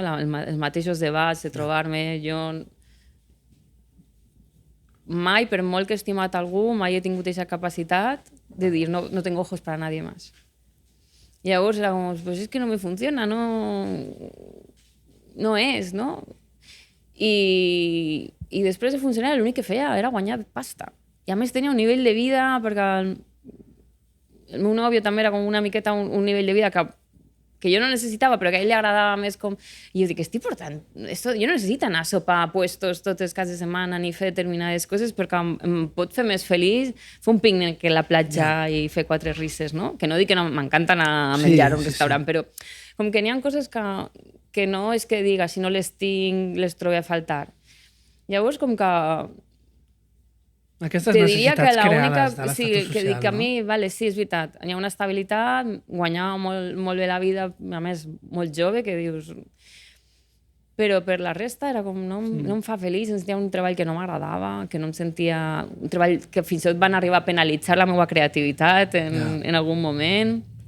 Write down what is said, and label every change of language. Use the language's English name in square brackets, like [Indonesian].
[Catalan] Els mateixos debats de trobar-me, jo mai, per molt que he estimat algú, mai he tingut aquesta capacitat de dir, [Spanish] no tengo ojos para nadie más. [Catalan] I llavors era com, [Spanish] pues es que no me funciona, [Catalan] no és, no? I després de funcionar l'únic que feia era guanyar pasta. I a més tenia un nivell de vida, perquè el meu nòvio també era com una miqueta un nivell de vida que que jo no necessitava, però que a ell li agradava més com... I jo dic, estic portant... Jo no necessito anar a sopar a puestos totes cada setmana ni fer determinades coses perquè em pot fer més feliç fer un pícnic a la platja i fer 4 risses, no? Que no dic que no m'encanta anar a menjar a un restaurant, però com que n'hi ha coses que no és que diga, si no les tinc, les trobo a faltar. Llavors, com que... Aquestes necessitats creades de sí, l'estatus social, que a mi, vale, sí, és veritat, hi ha una estabilitat, guanyava molt bé la vida, a més, molt jove, que dius... Però per la resta era com, no em fa feliç, em sentia un treball que no m'agradava, que no em sentia... Un treball que fins i tot van arribar a penalitzar la meva creativitat en algun moment.